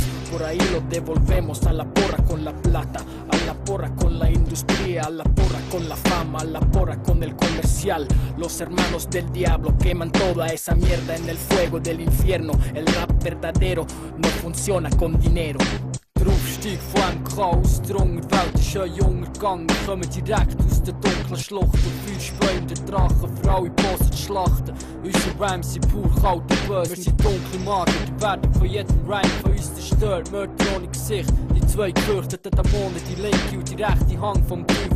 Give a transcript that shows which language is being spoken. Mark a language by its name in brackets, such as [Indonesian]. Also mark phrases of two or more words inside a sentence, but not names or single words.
[Spanish] Por ahí lo devolvemos a la porra con la plata, a la porra con la industria, a la porra con la fama, a la porra con el comercial. Los hermanos del diablo queman toda esa mierda en el fuego del infierno. El rap verdadero no funciona con dinero. [German] Draufstieg von einem Chaos, der Unterwelt ist ein Untergang. Wir kommen direkt aus der dunklen Schlucht und feuerspeiende Drachen für alle Posen zu schlachten. Unsere Rhymes sind pur kalt und böse, wir sind dunkle Magier, die werden von jedem Rhyme von uns zerstört. Mörder ohne Gesicht, die zwei gefürchteten Dämonen, die linke und die rechte Hand vom Teufel.